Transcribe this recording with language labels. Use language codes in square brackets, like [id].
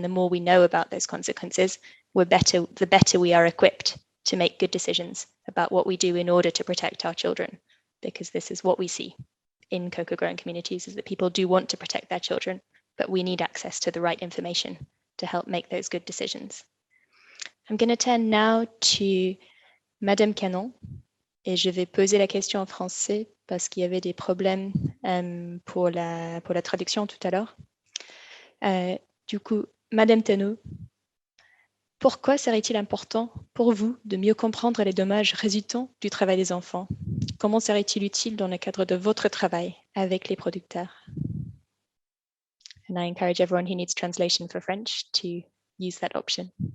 [en] And the more we know about those consequences, the better we are equipped to make good decisions about what we do in order to protect our children. Because this is what we see in cocoa-growing communities, is that people do want to protect their children, but we need access to the right information to help make those good decisions. I'm going to turn now to Madame Canon, [fr] et je vais poser la question en français parce qu'il y avait des problèmes pour la traduction tout à l'heure. Du coup, Madame Canon, pourquoi serait-il important pour vous de mieux comprendre les dommages résultant du travail des enfants? Comment serait-il utile dans le cadre de votre travail avec les producteurs? [en] And I encourage everyone who needs translation for French to use that option.